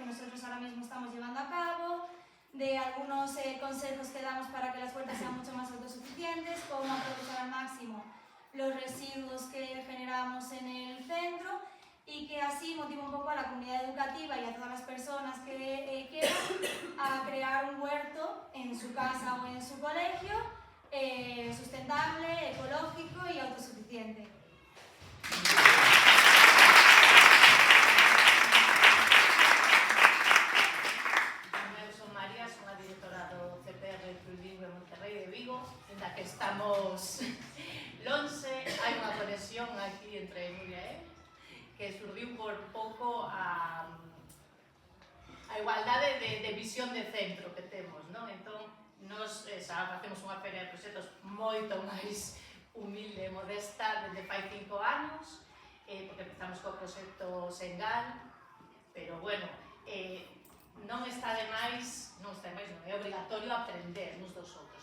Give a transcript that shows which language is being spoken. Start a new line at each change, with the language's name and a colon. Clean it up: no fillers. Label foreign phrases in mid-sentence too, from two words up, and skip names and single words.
Spanish: nosotros ahora mismo estamos llevando a cabo, de algunos consejos que damos para que las huertas sean mucho más autosuficientes, cómo aprovechar al máximo los residuos que generamos en el centro y que así motiva un poco a la comunidad educativa y a todas las personas que quieran a crear un huerto en su casa o en su colegio sustentable, ecológico y autosuficiente.
Galician: Eu son María, son a directora do CPR Plurilingüe Monterrey de Vigo, en la que estamos lonxe, hai unha conexión aquí entre Nuria e que surdiu por un pouco a igualdade de visión de centro que temos, non? Entón, nos xa facemos unha feria de proxectos moito máis humilde e modesta desde fai 5 anos, porque empezamos co proxecto Sengal, pero bueno, non está de máis, non é obrigatorio aprender uns dos outros.